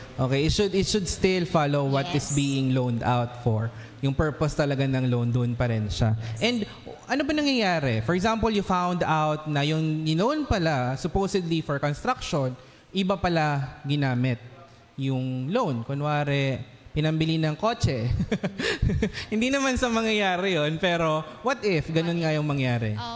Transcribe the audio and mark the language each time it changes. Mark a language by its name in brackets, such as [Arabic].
[English] Okay, it should still follow what is Yes. being loaned out for. [Filipino] Yung purpose talaga ng loan, doon pa rin siya. And ano ba nangyayari? [English] For example, you found out na yung niloan pala, supposedly for construction, [Filipino] iba pala ginamit yung loan. Kunwari, pinambili ng kotse. Hindi naman sa mangyayari yon, [English] pero what if [Filipino] ganun nga yung mangyari?